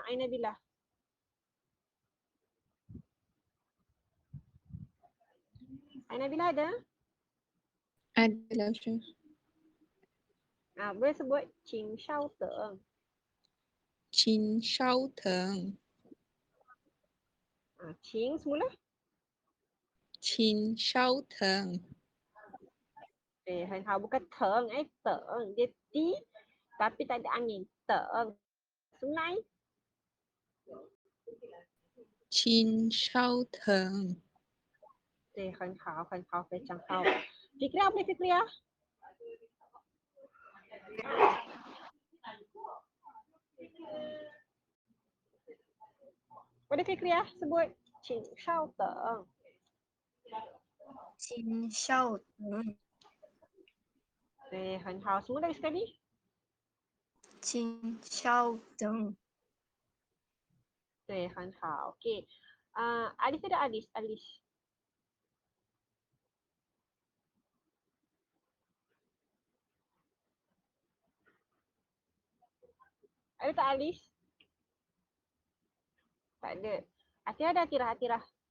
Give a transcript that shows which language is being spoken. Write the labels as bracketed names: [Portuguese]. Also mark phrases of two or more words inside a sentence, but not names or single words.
[Malay] Ain Nabila. Ain Nabila ada? Ada lah Syah. Boleh sebut [Chinese] 请稍等. 请稍等. [Malay] Qing semula. [Chinese] 请稍等. 很好, [Malay] bukan teng, teng. Dia T tapi tak ada angin. Teng. Sungai. [Chinese] 请稍等. 对，很好，很好，非常好。Fikria boleh Fikria? [Malay] Boleh Fikria sebut [Chinese] 请稍等. 请稍等. 对，很好。 [Malay] Semua lagi sekali. [Chinese] 请稍等. 对，很好。Okay. Alis ada Alis. [Malay] Ada tak Alis? Tak ada. Atira ada Atira.